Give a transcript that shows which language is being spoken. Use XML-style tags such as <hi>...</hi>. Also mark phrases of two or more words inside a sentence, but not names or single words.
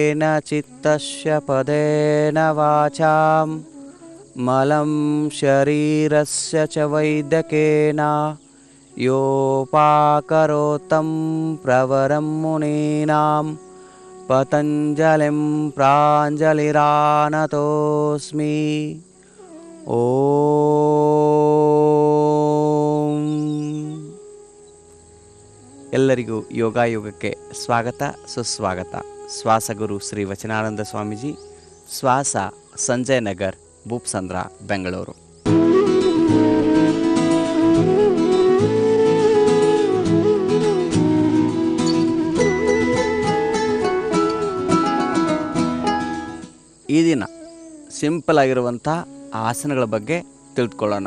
<sa>चित्तस्य पदेन वाचां मलं शरीरस्य च वैद्यकेन योपाकरोतं प्रवरं मुनीनां पतञ्जलिं प्राञ्जलिरानतोऽस्मि।</sa> <kn>ಓಂ. ಎಲ್ಲರಿಗೂ ಯೋಗಾಯೋಗಕ್ಕೆ ಸ್ವಾಗತ ಸುಸ್ವಾಗತ. ಶ್ವಾಸಗುರು ಶ್ರೀ ವಚನಾನಂದ ಸ್ವಾಮೀಜಿ, ಶ್ವಾಸ, ಸಂಜಯ್ ನಗರ್, ಭೂಪ್ಸಂದ್ರ, ಬೆಂಗಳೂರು. ಈ ದಿನ ಸಿಂಪಲ್ ಆಗಿರುವಂಥ ಆಸನಗಳ ಬಗ್ಗೆ ತಿಳಿದುಕೊಳ್ಳೋಣ.</kn>